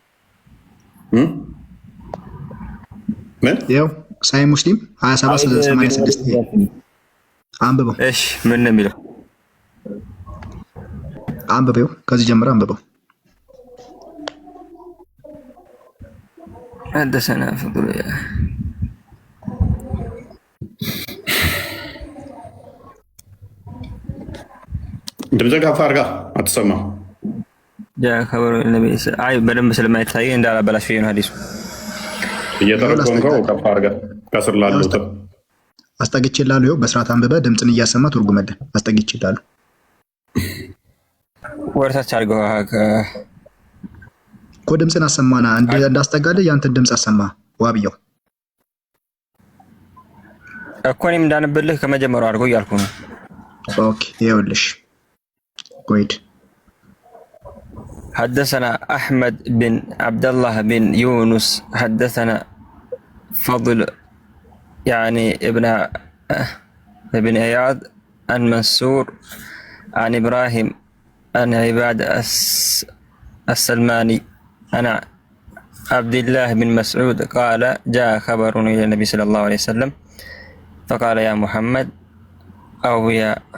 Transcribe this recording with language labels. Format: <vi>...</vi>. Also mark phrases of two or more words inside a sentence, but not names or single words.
<am>ምን ይኸው ሳይ ሙስሊም 2786 አንብበው። እሺ ምን ነው የሚለው? አንብበው፣ ከዚህ ጀምሮ አንብበው።</am> <ar>حدثنا فضل</ar> <am>ድምፅህ ከፍ አድርጋ አትሰማም።</am> <ar>جاء خبر النبي</ar> <am>አይ በደንብ ስለማይታይ እንዳላበላሽ ነው ሐዲሱ እየተረጎምከው ከፍ አድርጋ ከስር ላሉት አስጠግቼልሃለሁ። ይኸው በስርዓት አንብበህ ድምፅን እያሰማ ትርጉምልህ። አስጠግቼልሃለሁ። ወርታች አድርገው እኮ ድምፅን አሰማና እንዳስጠጋልህ ያንተን ድምፅ አሰማ። ዋብያው እኮ እኔም እንዳነብልህ ከመጀመሪያው አድርገው እያልኩ ነው። ኦኬ ይኸውልሽ قيد</am> <ar>حدثنا أحمد بن عبد الله بن يونس حدثنا فضل يعني ابن عياض عن منصور عن إبراهيم عن عباد السلماني أنا عبد الله بن مسعود قال جاء خبر إلى النبي صلى الله عليه وسلم فقال يا محمد أو يا</ar>